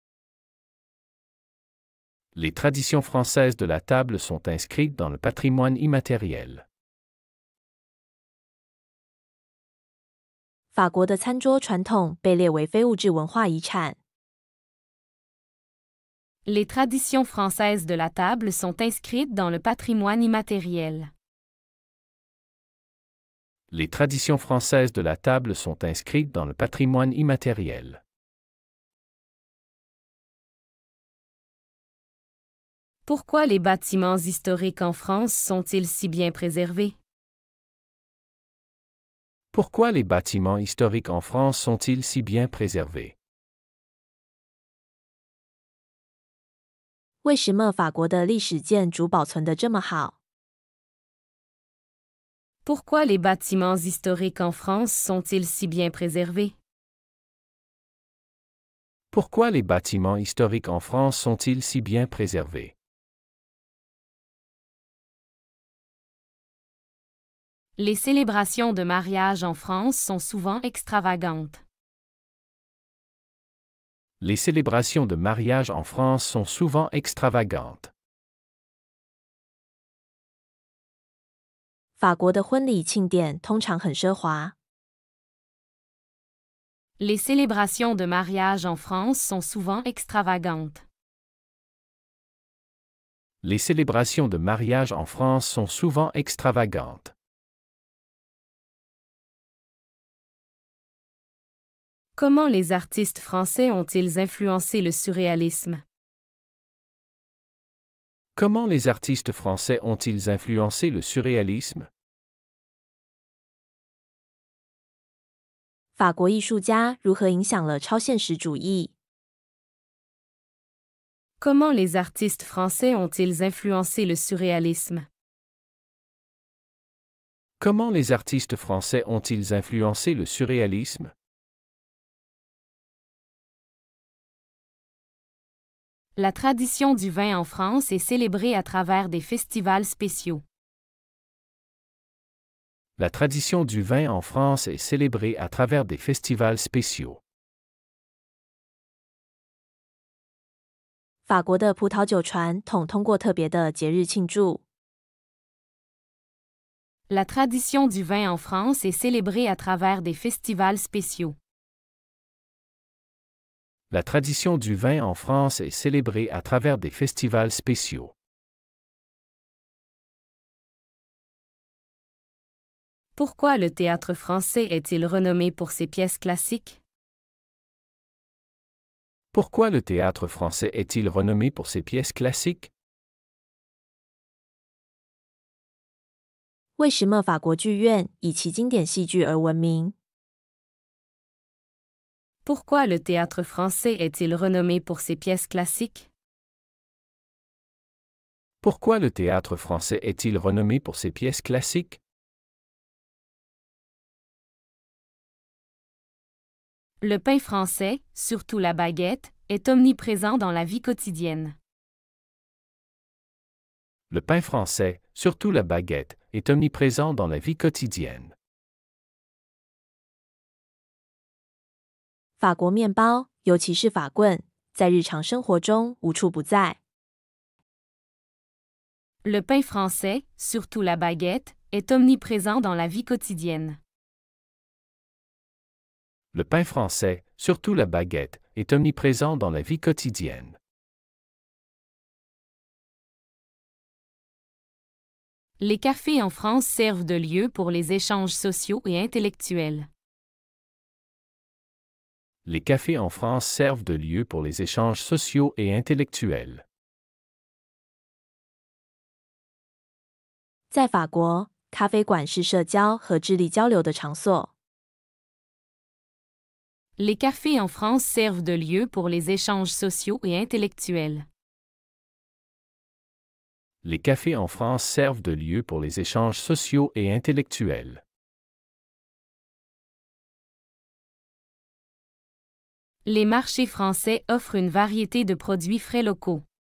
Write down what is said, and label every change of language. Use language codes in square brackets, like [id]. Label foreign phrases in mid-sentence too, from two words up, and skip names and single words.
[fr] Les traditions françaises de la table sont inscrites dans le patrimoine immatériel. [zh] 法国的餐桌传统被列为非物质文化遗产。 [fr] Les traditions françaises de la table sont inscrites dans le patrimoine immatériel. Les traditions françaises de la table sont inscrites dans le patrimoine immatériel. Pourquoi les bâtiments historiques en France sont-ils si bien préservés? Pourquoi les bâtiments historiques en France sont-ils si bien préservés? [zh] 为什么法国的历史建筑保存得这么好？ [fr] Pourquoi les bâtiments historiques en France sont-ils si bien préservés? Pourquoi les bâtiments historiques en France sont-ils si bien préservés? Les célébrations de mariage en France sont souvent extravagantes. Les célébrations de mariage en France sont souvent extravagantes. [zh] 法国的婚礼庆典通常很奢华。 [fr] Les célébrations de mariage en France sont souvent extravagantes. Les célébrations de mariage en France sont souvent extravagantes. Comment les artistes français ont-ils influencé le surréalisme? Comment les artistes français ont-ils influencé le surréalisme? [zh] 法国艺术家如何影响了超现实主义？ [fr] Comment les artistes français ont-ils influencé le surréalisme? Comment les artistes français ont-ils influencé le surréalisme? La tradition du vin en France est célébrée à travers des festivals spéciaux. La tradition du vin en France est célébrée à travers des festivals spéciaux. [zh] 法国的葡萄酒传统通过特别的节日庆祝。 [fr] La tradition du vin en France est célébrée à travers des festivals spéciaux. La tradition du vin en France est célébrée à travers des festivals spéciaux. Pourquoi le théâtre français est-il renommé pour ses pièces classiques? Pourquoi le théâtre français est-il renommé pour ses pièces classiques? [zh] 为什么法国剧院以其经典戏剧而闻名？ [fr] Pourquoi le théâtre français est-il renommé pour ses pièces classiques? Pourquoi le théâtre français est-il renommé pour ses pièces classiques? Le pain français, surtout la baguette, est omniprésent dans la vie quotidienne. Le pain français, surtout la baguette, est omniprésent dans la vie quotidienne. [zh] 法国面包，尤其是法棍，在日常生活中无处不在。 [fr] Le pain français, surtout la baguette, est omniprésent dans la vie quotidienne. Le pain français, surtout la baguette, est omniprésent dans la vie quotidienne. Les cafés en France servent de lieu pour les échanges sociaux et intellectuels. Les cafés en France servent de lieu pour les échanges sociaux et intellectuels. [zh] 在法国，咖啡馆是社交和智力交流的场所。 [fr] Les cafés en France servent de lieu pour les échanges sociaux et intellectuels. Les cafés en France servent de lieu pour les échanges sociaux et intellectuels. Les marchés français offrent une variété de produits frais locaux.